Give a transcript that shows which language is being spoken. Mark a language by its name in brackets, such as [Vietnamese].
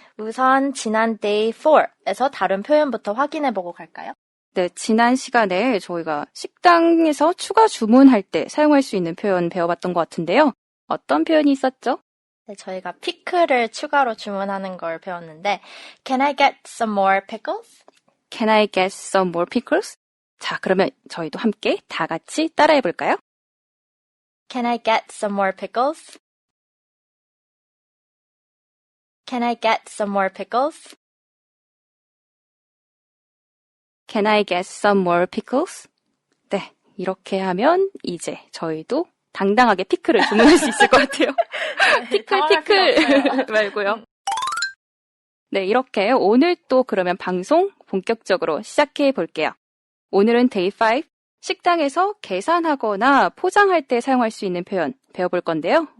[Korean] 우선 지난 Day 4에서 다른 표현부터 확인해보고 갈까요? 네, 지난 시간에 저희가 식당에서 추가 주문할 때 사용할 수 있는 표현 배워봤던 것 같은데요. 어떤 표현이 있었죠? 네, 저희가 피클을 추가로 주문하는 걸 배웠는데 [English] Can I get some more pickles? Can I get some more pickles? [Korean] 자, 그러면 저희도 함께 다 같이 따라해볼까요? [English] Can I get some more pickles? Can I get some more pickles? Can I get some more pickles? [Korean] 네, 이렇게 하면 이제 저희도 당당하게 피클을 주문할 수 있을 것 같아요. 피클 말고요. 네, 이렇게 오늘 또 그러면 방송 본격적으로 시작해 볼게요. 오늘은 Day 5, 식당에서 계산하거나 포장할 때 사용할 수 있는 표현 배워볼 건데요.